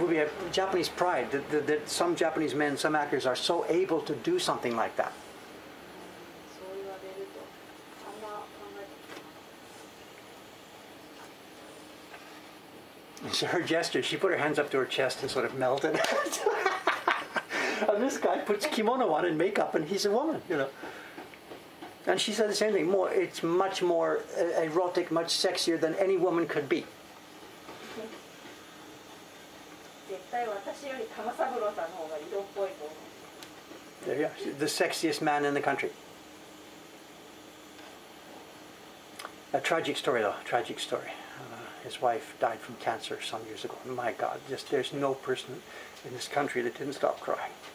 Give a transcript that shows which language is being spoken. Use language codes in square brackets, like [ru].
[en] would be a Japanese pride that some Japanese men, some actors are so able to do something like that. [ja] そう言われるとあんま考えて [en] And so her gesture, she put her hands up to her chest and sort of melted. And this guy puts kimono on and makeup, and he's a woman, you know. And she said the same thing. It's much more erotic, much sexier than any woman could be. [ja] 絶対私より玉三郎さんの方が色っぽいと思う。 [en] There you are. The sexiest man in the country. A tragic story, though. Tragic story. His wife died from cancer some years ago. My God, there's no person in this country that didn't stop crying.